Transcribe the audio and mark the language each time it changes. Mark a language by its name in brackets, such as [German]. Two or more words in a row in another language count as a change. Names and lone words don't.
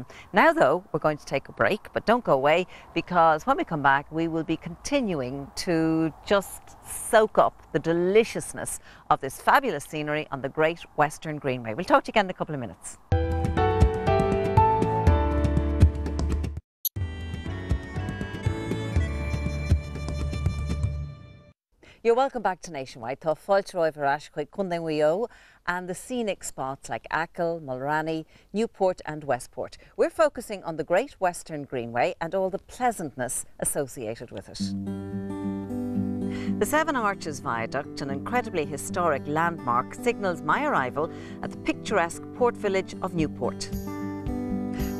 [English] Now though, we're going to take a break, but don't go away, because when we come back we will be continuing to just soak up the deliciousness of this fabulous scenery on the Great Western Greenway. We'll talk to you again in a couple of minutes. You're welcome back to Nationwide. [Irish] Tá fáilte roimh ar ais chuig Cúndain Mhaigh [English] and the scenic spots like Achill, Mulranny, Newport and Westport. We're focusing on the Great Western Greenway and all the pleasantness associated with it. The Seven Arches Viaduct, an incredibly historic landmark, signals my arrival at the picturesque port village of Newport.